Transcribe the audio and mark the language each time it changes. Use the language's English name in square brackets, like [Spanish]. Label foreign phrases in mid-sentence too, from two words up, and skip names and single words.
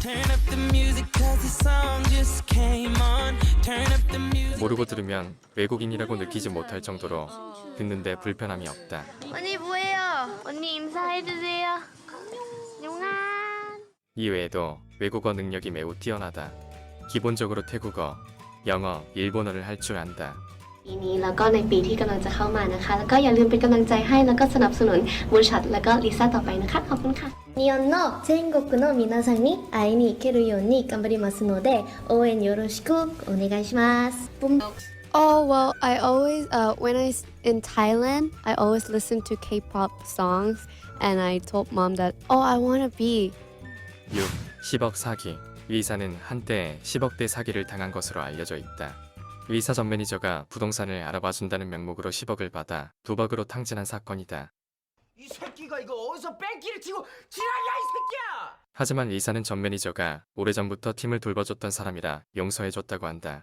[Korean] 모르고 들으면 외국인이라고 느끼지 못할 정도로 듣는데 불편함이 없다. 언니 뭐예요? 언니 인사해주세요. 용아. 이외에도 외국어 능력이 매우 뛰어나다. 기본적으로 태국어, 영어, 일본어를 할 줄 안다. [Thai] ปีนี้แล้วก็ในปีที่กำลังจะเข้ามานะคะแล้วก็อย่าลืมเป็นกำลังใจให้แล้วก็สนับสนุนบริษัทแล้วก็ลิซ่าต่อไปนะคะขอบคุณค่ะ [Japanese] 日本の全国の皆さんに会いに行けるように頑張りますので応援よろしくお願いします [English] Oh well, I always when in Thailand, I always listen to K-pop songs, and I told mom that I wanna be. [Korean] 6. 10억 사기. 위사는 한때 10억대 사기를 당한 것으로 알려져 있다. 위사 전 매니저가 부동산을 알아봐준다는 명목으로 10억을 받아 도박으로 탕진한 사건이다. 이 새끼가 이거 어디서 뺑기를 치고 지랄이야 이 새끼야! 하지만 위사는 전 매니저가 오래전부터 팀을 돌봐줬던 사람이라 용서해줬다고 한다.